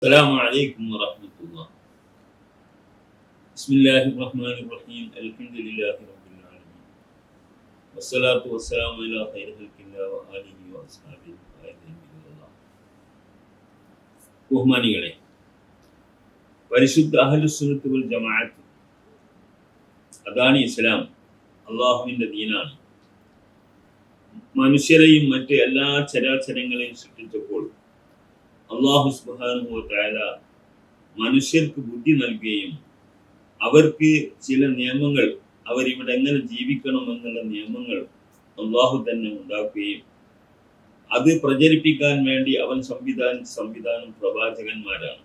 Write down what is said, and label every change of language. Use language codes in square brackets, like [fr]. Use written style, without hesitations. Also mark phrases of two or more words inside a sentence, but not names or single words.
[ar] السلام عليكم ورحمة الله. بسم الله الرحمن الرحيم. الحمد لله رب العالمين. والصلاة والسلام على خير خلق الله وآله وأصحابه أجمعين. [ml] ബഹുമാനികളെ, പരിശുദ്ധ [ar] أهل السنة والجماعة [ml] അതാണ് ഇസ്ലാം. അള്ളാഹുവിൻ്റെ ദീനാണ്. മനുഷ്യരെയും മറ്റ് എല്ലാ ചരാചരങ്ങളെയും സൃഷ്ടിച്ചപ്പോൾ അള്ളാഹു [ar] سبحانه وتعالى [ml] മനുഷ്യർക്ക് ബുദ്ധി നൽകുകയും അവർക്ക് ചില നിയമങ്ങൾ, അവരിവിടെ എങ്ങനെ ജീവിക്കണം എന്നുള്ള നിയമങ്ങൾ അള്ളാഹു തന്നെ ഉണ്ടാക്കുകയും അത് പ്രചരിപ്പിക്കാൻ വേണ്ടി അവൻ സംവിധാനം പ്രവാചകന്മാരാണ്.